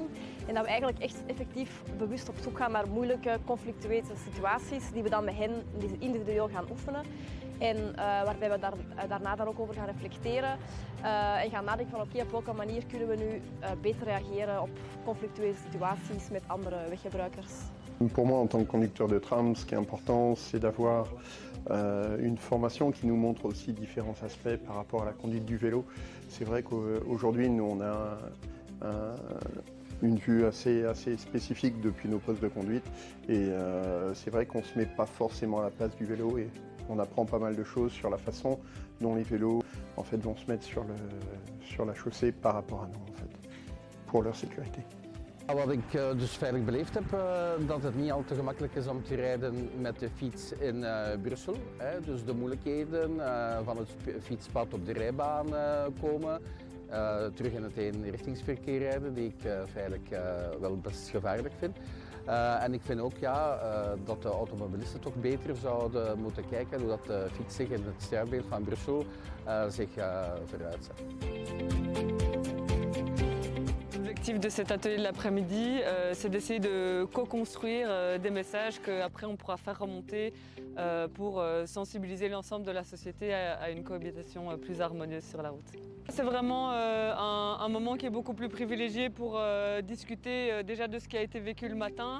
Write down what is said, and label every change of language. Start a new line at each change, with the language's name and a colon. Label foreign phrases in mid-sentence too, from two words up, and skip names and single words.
Dutch: En dat we eigenlijk echt effectief bewust op zoek gaan naar moeilijke, conflictueuze situaties die we dan met hen individueel gaan oefenen. En waarbij we daarna dan ook over gaan reflecteren en gaan nadenken van oké, op welke manier kunnen we nu beter reageren op conflictueuze situaties met andere weggebruikers.
French: Pour moi, en tant que conducteur de tram, ce qui est important, c'est d'avoir une formation qui nous montre aussi différents aspects par rapport à la conduite du vélo. C'est vrai qu'aujourd'hui, nous, on a une vue assez spécifique depuis nos postes de conduite et c'est vrai qu'on ne se met pas forcément à la place du vélo et on apprend pas mal de choses sur la façon dont les vélos en fait, vont se mettre sur la chaussée par rapport à nous, en fait, pour leur sécurité.
Dutch: Wat ik dus veilig beleefd heb, dat het niet al te gemakkelijk is om te rijden met de fiets in Brussel. Dus de moeilijkheden van het fietspad op de rijbaan komen, terug in het eenrichtingsverkeer rijden, die ik feitelijk wel best gevaarlijk vind. En ik vind ook dat de automobilisten toch beter zouden moeten kijken hoe dat de fiets zich in het sterrenbeeld van Brussel zich vooruit zet.
French: L'objectif de cet atelier de l'après-midi, c'est d'essayer de co-construire des messages qu'après on pourra faire remonter pour sensibiliser l'ensemble de la société à une cohabitation plus harmonieuse sur la route. C'est vraiment un moment qui est beaucoup plus privilégié pour discuter déjà de ce qui a été vécu le matin.